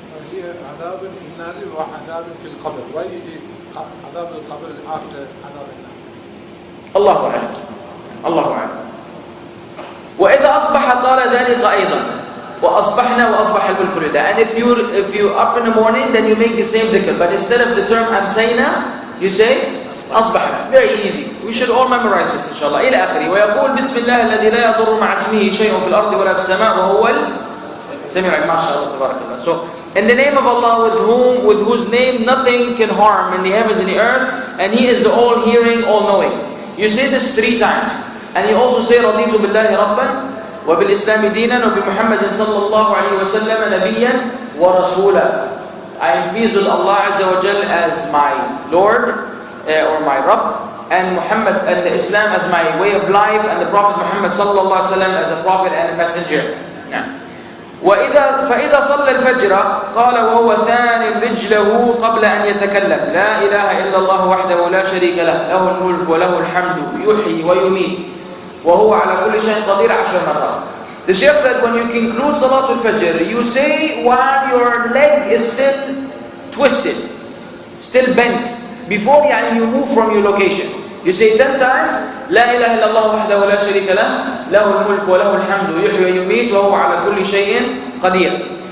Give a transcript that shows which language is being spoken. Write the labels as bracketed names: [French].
[Arabic] Here, عذاب في النار وعذاب في القبر. [English] Why it is [Arabic] عذاب القبر [English] after [Arabic] عذاب النار? الله أعلم. الله أعلم. وإذا أصبح قال ذلك أيضا. وأصبحنا وأصبح الملك لله. [English] And if you up in the morning, then you make the same dhikr. But instead of the term أمسينا, you say أصبحنا. Very easy. We should all memorize this inshallah. [Arabic] إلى آخره. ويقول بسم الله الذي لا يضر مع اسمه شيء في الأرض ولا في السماء وهو السميع ما شاء الله تبارك الله. [English] So in the name of Allah, with whose name nothing can harm in the heavens and the earth, and He is the all-hearing, all-knowing. You say this 3 times, and you also say [Arabic] رضيت بالله ربا وبالإسلام دينا وبمحمد صلى الله عليه وسلم نبيا ورسولا. [English] I am pleased with Allah Azza wa Jal as my Lord or my Rabb, and Muhammad and the Islam as my way of life, and the Prophet Muhammad صلى الله عليه وسلم as a prophet and a messenger. [Arabic] Now, فإذا صلى الفجر قال وهو ثان رجله قبل أن يتكلم لا إله إلا الله وحده لا شريك له له الملك وله الحمد يحيي ويميت وهو على كل شيء قدير 10 مرات. [English] The Shaykh said when you conclude Salatul Fajr, you say while your leg is still twisted, still bent, before you move from your location. You say 10 times, [Arabic] لا إله إلا الله وحده لا شريك له له الملك وله الحمد يحيي ويميت وهو على كل شيء قدير.